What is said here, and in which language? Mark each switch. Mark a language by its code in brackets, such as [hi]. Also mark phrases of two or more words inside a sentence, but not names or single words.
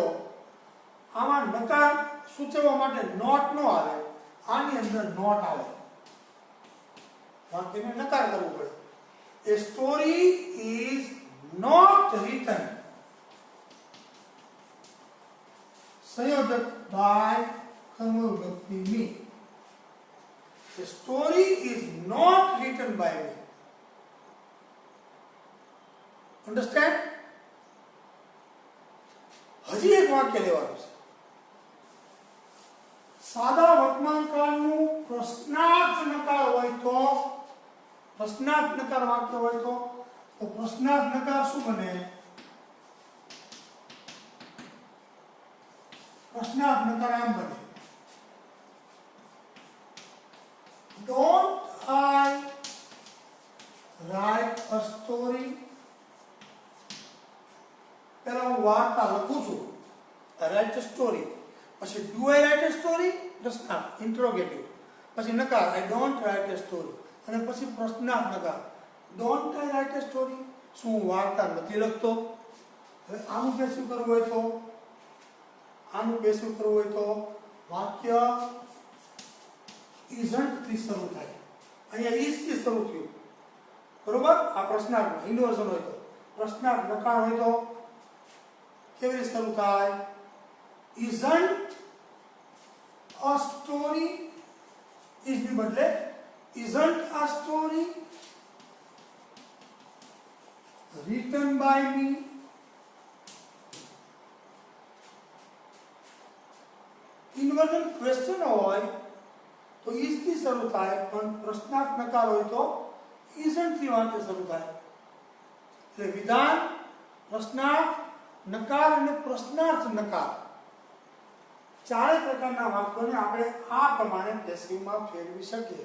[gu] આમાં નકાર સૂચવવા માટે નોટ નો આવે, આની અંદર નોટ આવે. વાક્યને નકાર કરવું પડે. [en] A story is not written. [gu] સંયોજક બાય કર્મવિભક્તિ મી. [en] The story is not written by me. Understand? [gu] હજી એક વાક્ય લેવાનું છે. સાદા વર્તમાનકાળનું પ્રશ્નાર્થ નકાર હોય તો, પ્રશ્નાર્થ નકાર વાક્ય હોય તો પ્રશ્નાર્થ નકાર શું બને? પ્રશ્નાર્થ નકાર આમ બને. [en] Don't I write a story? [gu] પહેલા હું વાર્તા લખું છું. [en] I write a story. પછી do I write a story? પ્રશ્નાર્થ ઇન્ટ્રોગેટિવ. [gu] પછી નકાર [en] I don't write a story. [gu] અને પછી પ્રશ્નાર્થ નકાર [en] don't I write a story? [gu] શું હું વાર્તા નથી લખતો? હવે આનું પેસિવ કરવું હોય તો વાક્ય isn't થી શરૂ થાય. અહીંયા is થી શરૂ થયું. બરોબર? આ પ્રશ્નાર્થ ઇન્વર્ઝન હોય તો, પ્રશ્નાર્થ નકાર હોય તો કેવી રીતે શરૂ થાય? [en] isn't a story, is [gu] ની બદલે [en] isn't a story written by me. inversion question [gu] હોય તો is થી શરૂ થાય, પણ પ્રશ્નાર્થ નકાર હોય તો isn't થી વાક્ય શરૂ થાય. એટલે વિધાન, પ્રશ્નાર્થ નકાર અને પ્રશ્નાર્થ નકાર ચારે પ્રકારના વાક્યોને આપણે આ પ્રમાણે પેસિવમાં ફેરવી શકીએ.